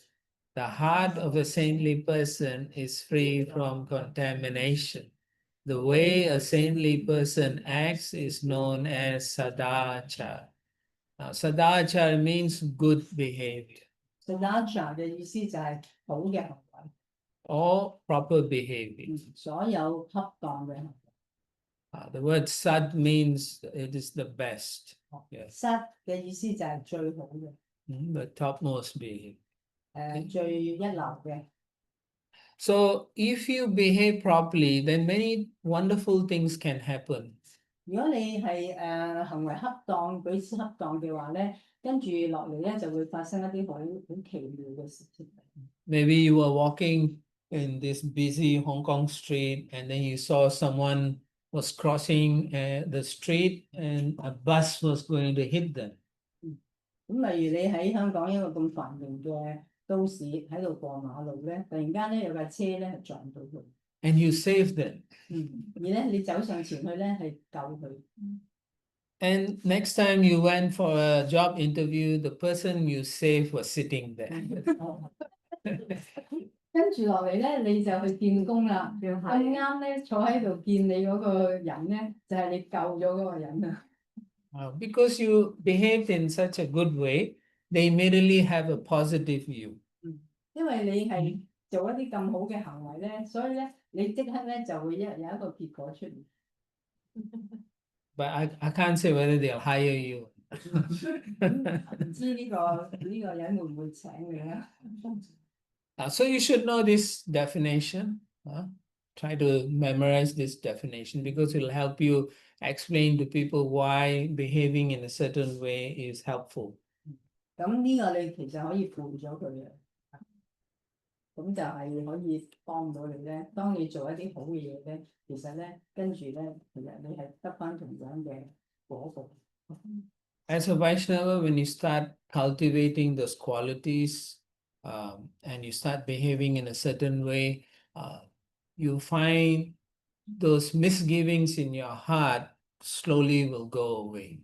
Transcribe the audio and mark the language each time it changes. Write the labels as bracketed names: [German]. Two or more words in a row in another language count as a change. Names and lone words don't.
[English] The heart of a saintly person is free from contamination. The way a saintly person acts is known as sadachar. Now, sadachar means good behavior. [Cantonese] Sadachar 嘅意思就係好嘅行為， [English] Or proper behavior. [Cantonese] 所有恰當嘅行為。 [English] The word sad means it is the best. Yes. [Cantonese] Sat 嘅意思就係最好嘅， [English] The topmost behavior. [Cantonese] 最一流嘅。 [English] So if you behave properly, then many wonderful things can happen. [Cantonese] 如果你係行為恰當、舉止恰當嘅話咧，跟住落嚟咧就會發生一啲好奇妙嘅事情。 [English] Maybe you were walking in this busy Hong Kong street, and then you saw someone was crossing the street, and a bus was going to hit them. [Cantonese] 咁例如你喺香港一個咁繁榮嘅都市喺度過馬路咧，突然間咧有架車咧撞到佢。 [English] And you save them. [Cantonese] 而咧你走上前去咧係救佢。 [English] And next time you went for a job interview, the person you saved was sitting there. [Cantonese] 跟住落嚟咧，你就去見工啦。咁啱咧，坐喺度見你嗰個人咧，就係你救咗嗰個人啊。 [English] Because you behaved in such a good way, they immediately have a positive view. [Cantonese] 因為你係做一啲咁好嘅行為咧，所以咧你即刻咧就會有一個結果出現。 [English] But I can't say whether they'll hire you. [Cantonese] 唔知呢個人會唔會請你咧？ [English] So you should know this definition. Try to memorize this definition because it will help you explain to people why behaving in a certain way is helpful. [Cantonese] 咁呢個你其實可以背咗佢嘅，咁就係可以幫到你咧。當你做一啲好嘅嘢咧，其實咧跟住咧，其實你係得返同樣嘅果報。 [English] As a Vaishnava, when you start cultivating those qualities, and you start behaving in a certain way, you find those misgivings in your heart slowly will go away.